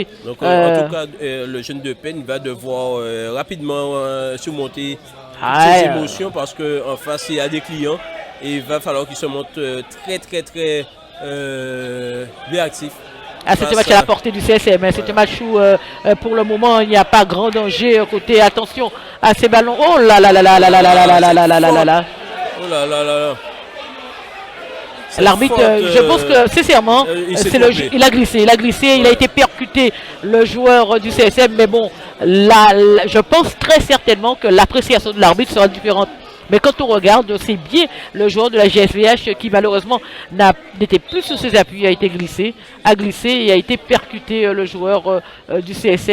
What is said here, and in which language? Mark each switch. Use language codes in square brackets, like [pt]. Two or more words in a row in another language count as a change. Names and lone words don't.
[fr] Donc, en tout cas, le jeune de peine va devoir rapidement surmonter ses émotions, parce qu'en face, il y a des clients et il va falloir qu'il se montre très réactif. C'était match à la portée du CSM, hein. C'est un match où pour le moment il n'y a pas grand danger côté. Attention à ces ballons. Oh là là là là là là là là là là là là là. Oh là là là là. L'arbitre, je pense que sincèrement, il a glissé, il a été percuté, le joueur du CSM, mais bon, je pense très certainement que l'appréciation de l'arbitre sera différente. Mais quand on regarde, c'est bien le joueur de la GSVH qui malheureusement n'était plus sur ses appuis, a glissé et a été percuté, le joueur du CSM.